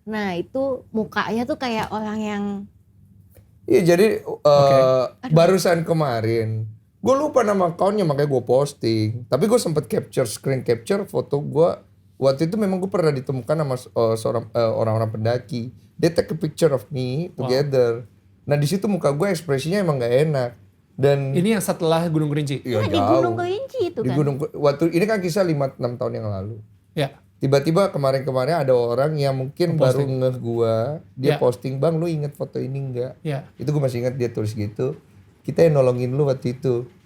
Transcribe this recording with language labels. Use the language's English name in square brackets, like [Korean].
[Indonesian] Nah itu mukanya tuh kayak orang yang. Iya jadi barusan kemarin. Gue lupa nama account-nya makanya gue posting. Tapi gue sempet screen capture foto gue. Waktu itu memang gue pernah ditemukan sama seorang orang-orang pendaki. [English] They take a picture of me together. [Indonesian] Nah di situ muka gue ekspresinya emang gak enak. Dan ini yang setelah Gunung Kerinci? Iya, di Gunung Kerinci itu kan? Waktu ini kan kisah 5-6 tahun yang lalu. Ya. Tiba-tiba kemarin ada orang yang mungkin baru ngeh gue. Dia posting, bang lu inget foto ini gak? Ya. Itu gue masih inget dia tulis gitu. Kita yang nolongin lu waktu itu.